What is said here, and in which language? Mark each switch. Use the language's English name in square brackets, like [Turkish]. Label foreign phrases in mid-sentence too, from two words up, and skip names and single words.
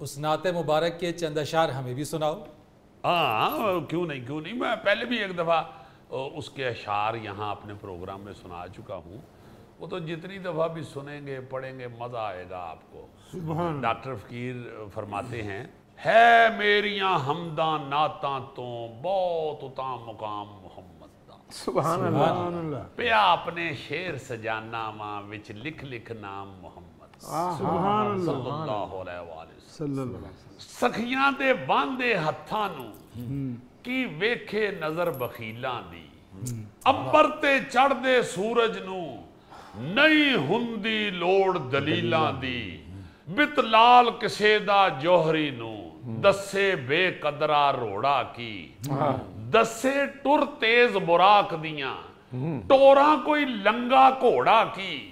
[Urdu] اس نعت مبارک کے چند اشعار ہمیں بھی سناؤ. ہاں کیوں نہیں، میں پہلے بھی ایک دفعہ اس کے اشعار یہاں اپنے پروگرام میں سنا چکا ہوں. وہ تو جتنی دفعہ بھی سنیں گے پڑھیں گے مزہ آئے گا آپ کو. ڈاکٹر فقیر فرماتے ہیں, [Punjabi] ہے میریاں حمداں نعتاں توں بہت اتا مقام محمد دا. [Arabic] سبحان الله. [Punjabi] پیا اپنے شعر سجانا ماں وچ لکھ لکھ نام محمد [Arabic] صلى الله عليه وسلم. [Punjabi] سخیاں دے بندھے ہتھاں نوں کی ویکھے نظر بخیلاں دی، امبر تے چڑھدے سورج نوں نہیں ہندی لوڑ دلیلاں دی، بت لال کسے دا جوہری نوں دسے بےقدرا روڑا کی، دسے ٹر تیز براق دیاں ٹورا کوئی لنگا گھوڑا کی,